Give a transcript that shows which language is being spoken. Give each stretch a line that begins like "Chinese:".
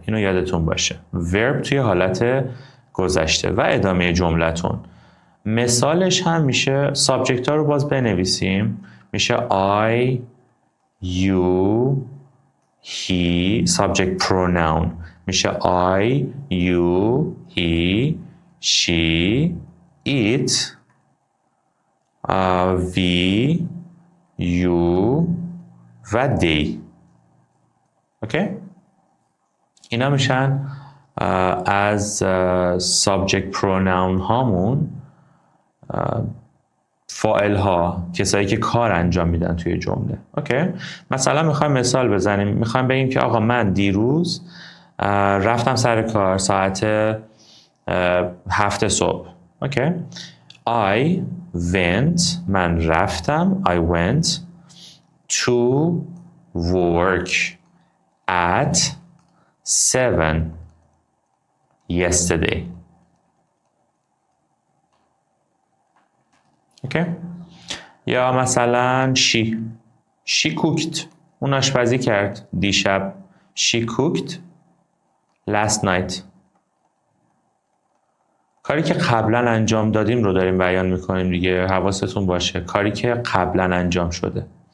Persian: اینو یادتون باشه، verb توی حالت گذشته و ادامه جملتون. مثالش هم میشه subject ها رو باز بنویسیم.
English: میشه I, you, he. subject pronoun میشه I, you, he, she, it, we, you و they.
Persian: اوکی، اینا میشن از subject pronoun هامون فاعل ها، کسایی که کار انجام میدن توی جمله. اوکی، مثلا میخوایم مثال بزنیم. میخوایم بگیم که آقا من دیروز رفتم سر کار ساعت 7 صبح.
English: okay, I went
Persian: من رفتم
English: I went to work at 7 yesterday.
Persian: اوکی، یا مثلا
English: she cooked
Persian: اون آشپزی کرد دیشب.
English: she cooked last night.
Persian: کاری که قبلا انجام دادیم رو داریم بیان میکنیم دیگه، حواستون باشه کاری که قبلا انجام شده.